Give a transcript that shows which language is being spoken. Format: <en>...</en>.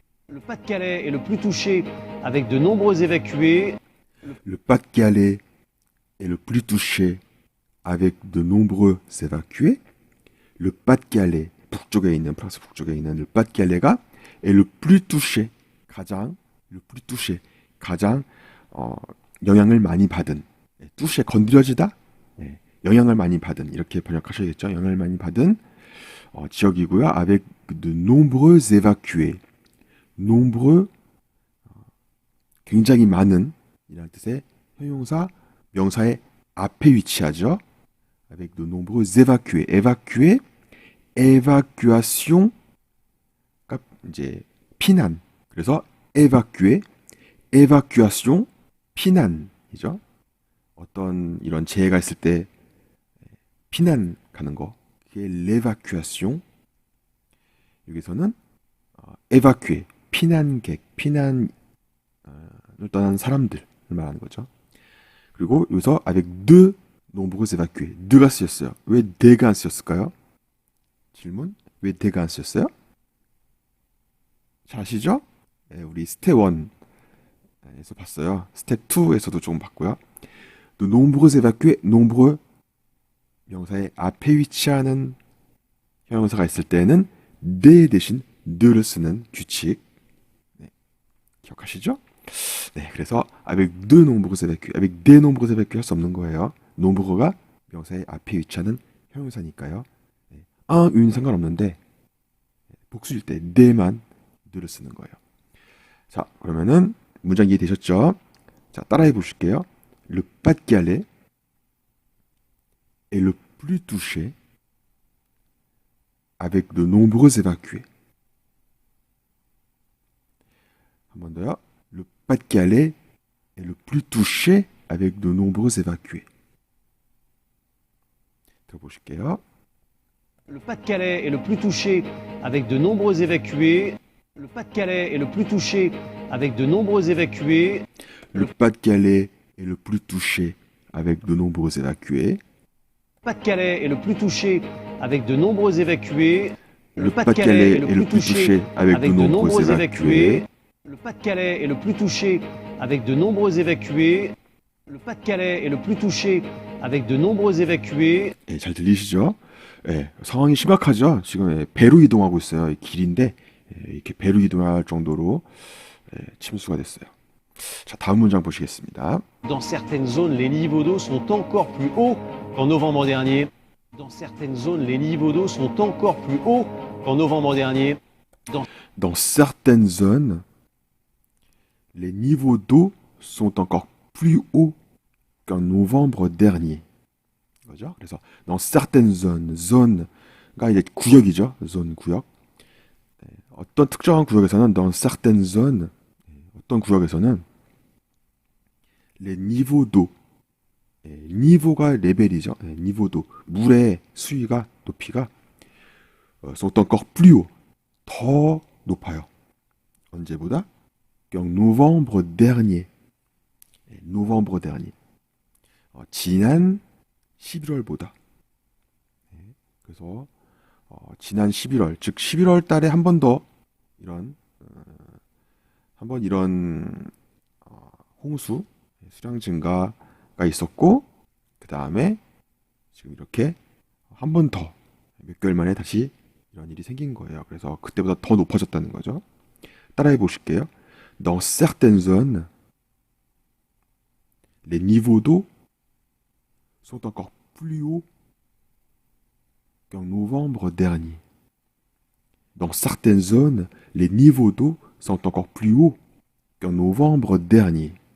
<fr>Le Pas-de-Calais est le plus touché avec de nombreux évacués. le Pas-de-Calais est le plus touché avec de nombreux évacués.</fr> <ko>Le Pas-de-Calais, 북쪽에 있는 프랑스 북쪽에 있는 le Pas-de-Calais가</ko> <fr>est le plus touché,</fr> <ko>가장 le plus touché, 가장 영향을 많이 받은, touché 건드려지다, 영향을 많이 받은 이렇게 번역하셔야겠죠. 영향을 많이 받은 지역이고요.</ko> <fr>avec de nombreux évacués,</fr> <ko>nombreux 굉장히 많은 이라는 뜻의 형용사 명사의 앞에 위치하죠.</ko> <fr>avec de nombreux évacués, évacuer, évacuation,</fr> <ko>그러니까 이제 피난. 그래서 évacuer, évacuation, 피난이죠. 어떤 이런 재해가 있을 때 피난 가는 거, 그게 l'évacuation. 여기서는 évacuer, 피난객, 피난을 떠난 사람들을 말하는 거죠. 그리고 여기서</ko> <fr>avec de nombreux évacués,</fr> <ko>de가 쓰였어요. 왜 de가 안 쓰였을까요? 질문, 왜 de가 안 쓰였어요? 잘 아시죠? 네, 우리 스텝 1에서 봤어요. 스텝 2에서도 조금 봤고요.</ko> <fr>de nombreux évacués,</fr> <ko>nombreux 명사의 앞에 위치하는 형용사가 있을 때는 de 대신 de를 쓰는 규칙. 네, 기억하시죠?</ko> <fr>네, 그래서 avec de nombreux évacués, avec des nombreux évacués</fr> <ko>할 수 없는 거예요. nombreux가 명사의 앞에 위치하는 형용사니까요. 네, une 상관없는데 복수일 때 des만 de를 쓰는 거예요. 자, 그러면은 문장 이해되셨죠? 자, 따라해 보실게요.</ko> <fr>Le Pas-de-Calais est le plus touché avec de nombreux évacués.</fr> <ko>한 번 더요.</ko> <fr>Le Pas-de-Calais est le plus touché avec de nombreux évacués.</fr> <ko>들어보실게요.</ko> <fr>Le Pas-de-Calais est le plus touché avec de nombreux évacués. Le Pas-de-Calais est le plus touché avec de nombreux évacués. Le Pas-de-Calais est le plus touché avec de nombreux évacués. Pas-de-Calais est le plus touché avec de nombreux évacués. Le Pas-de-Calais est le plus touché avec de nombreux évacués. Le Pas-de-Calais est le plus touché avec de nombreux évacués. Le Pas-de-Calais est le plus touché avec de nombreux évacués.</fr> <ko>예, 잘 들리시죠? 예, 상황이 심각하죠? 지금 배로 이동하고 있어요. 이 길인데 이렇게 배로 이동할 정도로 침수가 됐어요. 자, 다음 문장 보시겠습니다.</ko> <fr>Dans certaines zones, les niveaux d'eau sont encore plus hauts qu'en novembre dernier. Dans certaines zones, les niveaux d'eau sont encore plus hauts qu'en novembre dernier. Dans certaines zones, les niveaux d'eau sont encore plus hauts qu'en novembre dernier.</fr> <ko>그죠? 그래서</ko> <fr>dans certaines zones,</fr> <ko>zone가 이제 구역이죠. zone 구역. 어떤 특정한 구역에서는</ko> <fr>dans certaines zones,</fr> <ko>어떤 구역에서는 les niveaux d'eau, niveau가 레벨이죠.</ko> <fr>niveau d'eau,</fr> <ko>물의 수위가 높이가</ko> <fr>sont encore plus haut,</fr> <ko>더 높아요. 언제보다?</ko> <fr>qu'en novembre dernier, novembre dernier.</fr> <ko>지난 11월보다. 그래서 지난 11월, 즉 11월 달에 한 번 더 이런 홍수, 수량 증가가 있었고, 그 다음에 지금 이렇게 한 번 더 몇 개월 만에 다시 이런 일이 생긴 거예요. 그래서 그때보다 더 높아졌다는 거죠. 따라해 보실게요.</ko> <fr>Dans certaines zones, les niveaux d'eau sont encore plus hauts qu'en novembre dernier. Dans certaines zones, les niveaux d'eau sont encore plus hauts qu'en novembre dernier.</fr>